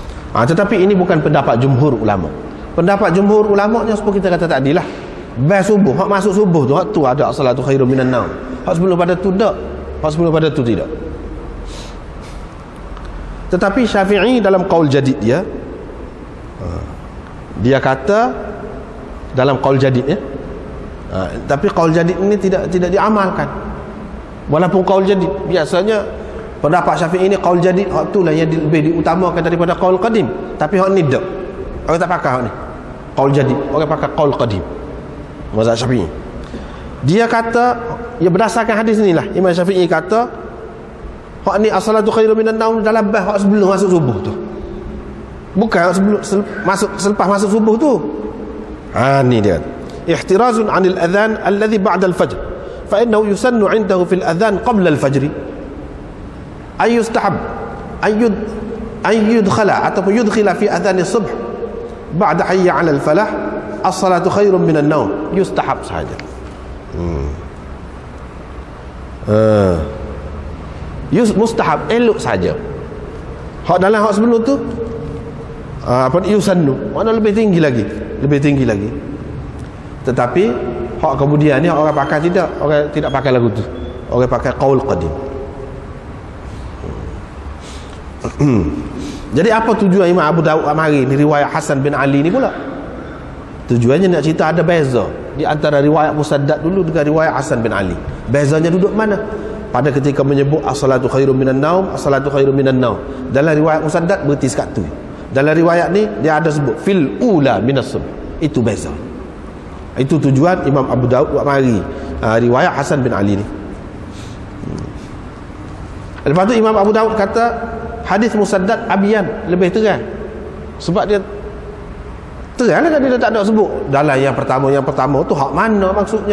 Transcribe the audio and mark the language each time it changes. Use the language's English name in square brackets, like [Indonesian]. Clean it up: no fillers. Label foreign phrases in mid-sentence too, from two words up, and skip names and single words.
[Malay] Tetapi ini bukan pendapat jumhur ulama. Pendapat jumhur ulamanya seperti kita kata tadi lah, bas subuh, hak masuk subuh tu, hak tu ada [Arabic] الصلاة خير من النوم. [Malay] Hak sebelum pada tu tak, hak sebelum pada tu tidak. Tetapi Syafi'i dalam [Arabic] قول جديد [Malay] dia kata dalam [Arabic] قول جديد [Malay] tapi [Arabic] قول جديد [Malay] ini tidak diamalkan. Walaupun [Arabic] قول جديد [Malay] biasanya pendapat Syafi'i ini [Arabic] قول جديد, [Malay] hak tu lah yang lebih diutamakan daripada [Arabic] قول قديم. [Malay] Tapi hak ni tak. Orang tak pakai hak ni. [Arabic] قول جديد, [Malay] orang pakai [Arabic] قول قديم. [Malay] Mazhab Syafi'i. Dia kata, ya berdasarkan hadis inilah Imam Syafi'i kata hak ni [Arabic] الصلاة خير من النوم [Malay] dalam bab hak sebelum masuk subuh tu. Bukan sebelum selepas masuk subuh tu. Ni dia. [Arabic] احتراز عن الأذان الذي بعد الفجر. فإنه يسن عنده في الأذان قبل الفجر. أي يستحب أي يدخل ataupun يدخل في أذان الصبح بعد حي على الفلاح الصلاة خير من النوم. [Malay] Yustahab sahaja. Mustahab, elok saja. Hak dalam hak sebelum tu yusannu, mana lebih tinggi lagi. Tetapi hak kemudian ni orang pakai tidak, orang tidak pakai lagu tu, orang pakai [Arabic] قول قديم. [Malay] Jadi apa tujuan Imam Abu Daud mari ni riwayat Hasan bin Ali ni pula? Tujuannya nak cerita ada beza di antara riwayat Musaddad dulu dengan riwayat Hasan bin Ali. Bezanya duduk mana? Pada ketika menyebut [Arabic] الصلاة خير من النوم, الصلاة خير من النوم. [Malay] Dalam riwayat Musaddad berhenti sekat tu. Dalam riwayat ni dia ada sebut [Arabic] في الأولى من الصبح. [Malay] Itu beza. Itu tujuan Imam Abu Daud buat mari riwayat Hasan bin Ali ni. Lepas tu Imam Abu Daud kata hadis Musaddad abyan, lebih terang. Sebab dia terang lah, dia tak ada sebut dalam yang pertama tu hak mana maksudnya.